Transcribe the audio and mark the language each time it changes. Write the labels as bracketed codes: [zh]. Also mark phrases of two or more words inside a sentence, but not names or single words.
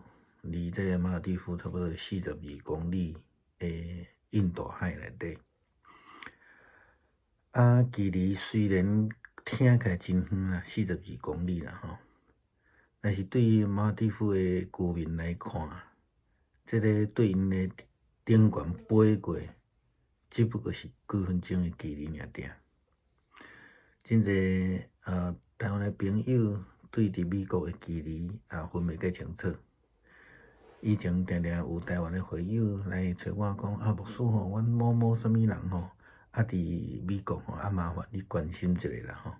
[nan] 离这个马尔地夫差不多42公里的印度海内底。距离虽然听起来真远啦，42公里啦吼，但是对于马尔地夫的居民来看，这个对因的顶悬飞过，只不过是几分钟的距离尔。真侪台湾的朋友对伫美国的距离分袂介清楚。以前常常有台湾的会友来找我讲，牧师吼，阮某什么人吼，伫美国吼，麻烦你关心一下啦吼。